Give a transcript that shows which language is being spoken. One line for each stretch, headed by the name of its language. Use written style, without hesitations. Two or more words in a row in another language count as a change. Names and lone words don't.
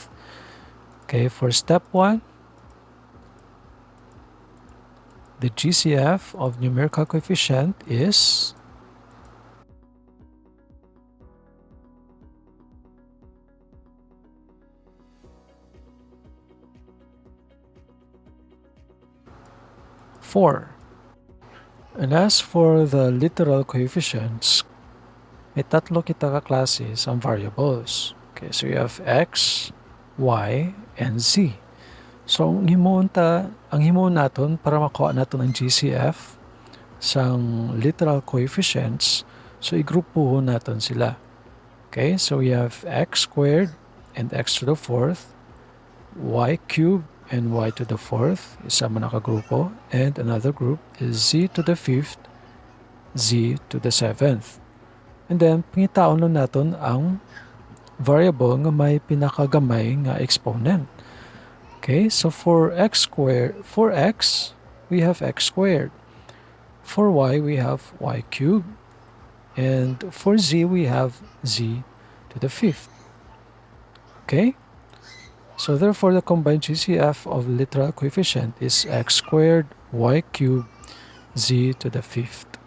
English: Okay, for step 1, the GCF of numerical coefficient is four. And as for the literal coefficients,
Hiligaynon: may tatlo kita ka classes ang variables.
English: Okay, so you have x, y, and z.
Hiligaynon: So ang himuon naton para makuha naton ang GCF sang
English: literal coefficients,
Hiligaynon: so igrupuhon naton sila.
English: Okay, so we have x squared and x to the 4th, y cubed and y to the 4th,
Hiligaynon: isa man nakagrupo,
English: and another group is z to the 5th, z to the 7th. And then,
Hiligaynon: pangitaon lang natin ang variable nga may pinakagamay nga exponent.
English: Okay, so for x, we have x squared. For y, we have y cubed. And for z, we have z to the 5th. Okay? So therefore, the combined GCF of literal coefficient is x squared, y cubed, z to the 5th.